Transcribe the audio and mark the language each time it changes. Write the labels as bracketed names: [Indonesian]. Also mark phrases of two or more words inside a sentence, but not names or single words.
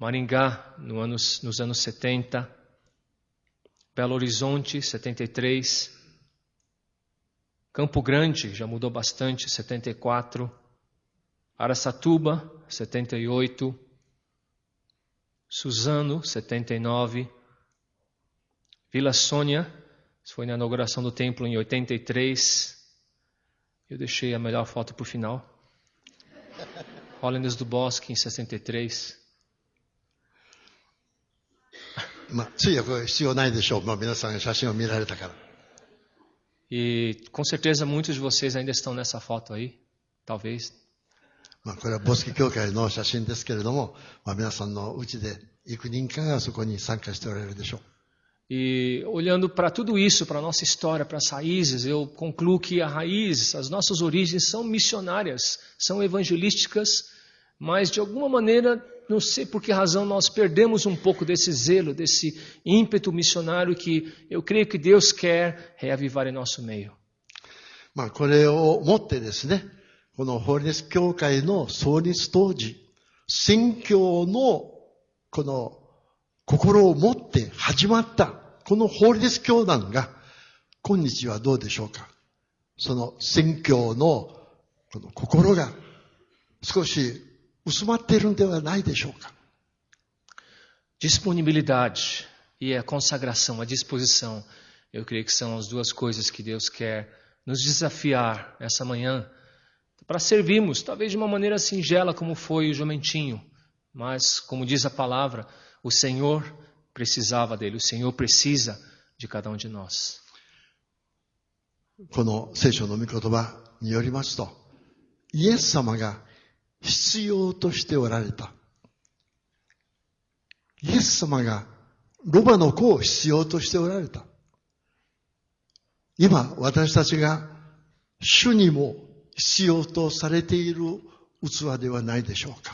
[Portuguese] Maringá, nos anos 70, Belo Horizonte, 73, Campo Grande, já mudou bastante, 74, Araçatuba, 78, Suzano, 79, Vila Sônia, isso foi na inauguração do templo em 83, eu deixei a melhor foto para o final, Hollanders do Bosque, em 63, [Japanese] 通訳は必要ないでしょう。皆さん写真を見られたから。 [Portuguese] E com certeza muitos de vocês ainda estão nessa foto aí, talvez. [Japanese] これはボスキ教会の写真ですけれども、皆さんのうちで幾人かがそこに参加しておられるでしょう。 [Portuguese] E olhando para tudo isso, para a nossa história, para as raízes, eu concluo que a raiz, as nossas origens são missionárias, são evangelísticas, mas de alguma maneira, não sei por que razão, nós perdemos um pouco desse zelo, desse ímpeto missionário que eu creio que Deus quer reavivar em nosso meio. [Japanese] これをもってですね、このホーリネス教会の創立当時、宣教のこの心を持って始まった、このホーリネス教団が、今日はどうでしょうか。その宣教のこの心が少し薄まっているんではないでしょうか。 [Portuguese] Disponibilidade e a consagração, a disposição, eu creio que são as duas coisas que Deus quer nos desafiar essa manhã para servirmos, talvez de uma maneira singela como foi o jumentinho, mas como diz a palavra, o Senhor precisava dele, o Senhor precisa de cada um de nós. [Japanese] この聖書の御言葉によりますと、イエス様が必要としておられた。イエス様がロバの子を必要としておられた。今私たちが主にも必要とされている器ではないでしょうか。